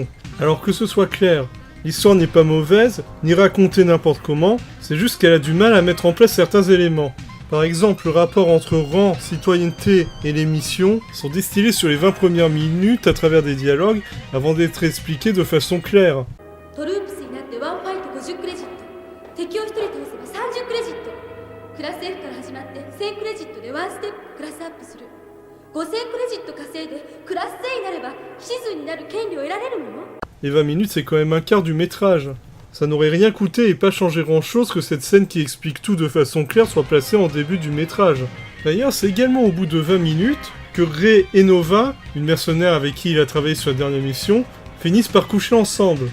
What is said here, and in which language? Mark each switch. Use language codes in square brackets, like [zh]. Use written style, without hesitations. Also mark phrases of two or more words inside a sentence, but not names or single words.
[fr] Alors que ce soit clair, l'histoire n'est pas mauvaise, ni racontée n'importe comment, c'est juste qu'elle a du mal à mettre en place certains éléments. Par exemple, le rapport entre rang, citoyenneté et les missions sont distillés sur les 20 premières minutes à travers des dialogues avant d'être expliqués de façon claire. [ja] トループスになってワンファイト50クレジット、敵を1人倒せば30クレジット、クラス F から始まって1000クレジットでワンステップクラスアップする、5000クレジット稼いでクラス C になれば騎士数になる権利を得られるのよ。 [fr] Les 20 minutes, c'est quand même un quart du métrage. Ça n'aurait rien coûté et pas changé grand chose que cette scène qui explique tout de façon claire soit placée en début du métrage. D'ailleurs, c'est également au bout de 20 minutes que Grey et Nova, une mercenaire avec qui il a travaillé sur la dernière mission, finissent par coucher ensemble.